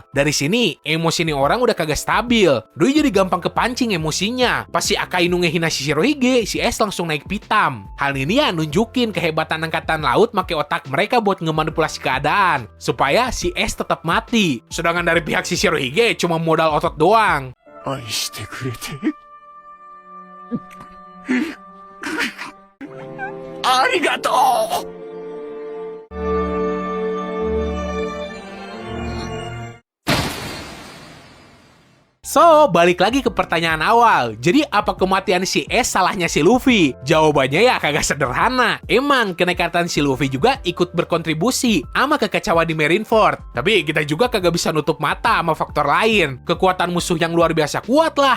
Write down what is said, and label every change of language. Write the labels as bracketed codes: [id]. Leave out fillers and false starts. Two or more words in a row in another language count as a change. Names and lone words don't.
[id] Dari sini, emosi nih orang udah kagak stabil. Doi jadi gampang kepancing emosinya. Pas si Akainu ngehina Shishirohige, si Ace langsung naik pitam. Hal ini ya nunjukin kehebatan angkatan laut make otak mereka buat ngemanipulasi keadaan supaya si Ace tetap mati. Sedangkan dari pihak Shishirohige cuma modal otot doang. [ja] 愛してくれてありがとう。 [id] So, balik lagi ke pertanyaan awal. Jadi, apa kematian si Ace salahnya si Luffy? Jawabannya ya kagak sederhana. Emang, kenekatan si Luffy juga ikut berkontribusi sama kekacauan di Marineford. Tapi, kita juga kagak bisa nutup mata sama faktor lain. Kekuatan musuh yang luar biasa kuat lah.